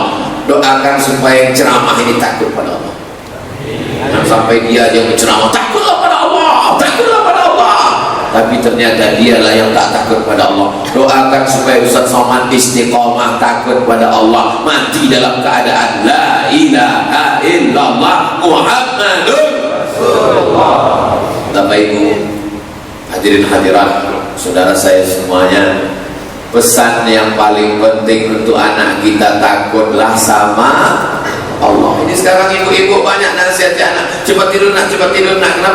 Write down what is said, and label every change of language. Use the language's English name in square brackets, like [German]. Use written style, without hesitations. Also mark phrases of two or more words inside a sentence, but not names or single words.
[Indonesian] Doakan supaya ceramah ini takut pada Allah. Jangan sampai dia aja menceramah takutlah pada Allah, takutlah pada Allah, tapi ternyata dialah yang tak takut pada Allah. Doakan supaya Ustaz Somad istiqomah takut pada Allah, mati dalam keadaan [Arabic] لا إله إلا الله محمد رسول الله. [Indonesian] Bapak Ibu hadirin hadirat, saudara saya semuanya, pesan yang paling penting untuk anak kita, takutlah sama Allah. Ini sekarang ibu-ibu banyak nasihatnya anak, cepat tidur nak, cepat tidur nak, kenapa?